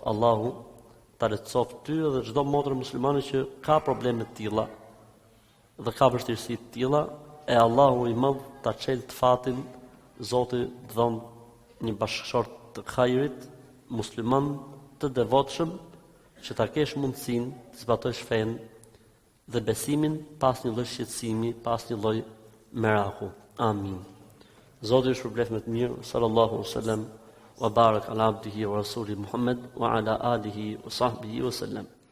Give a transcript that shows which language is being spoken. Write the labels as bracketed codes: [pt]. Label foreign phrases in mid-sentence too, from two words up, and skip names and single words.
[sq] Allahu ta lehtësoft ty dhe çdo motër muslimane që ka probleme të tilla dhe ka vështirësi të tilla, e Allahu i madh ta çel të fatin, Zoti të dhon një bashkëshort të hajrit, musliman të devotshëm, që ta kesh mundësinë të zbatosh fenë dhe besimin pas një lloj shqetësimi, pas një lloj meraku. Amin. Zoti ju shpërblet me të mirë. [ar] صلى الله عليه وسلم وبارك على عبده ورسوله محمد وعلى آله وصحبه وسلم.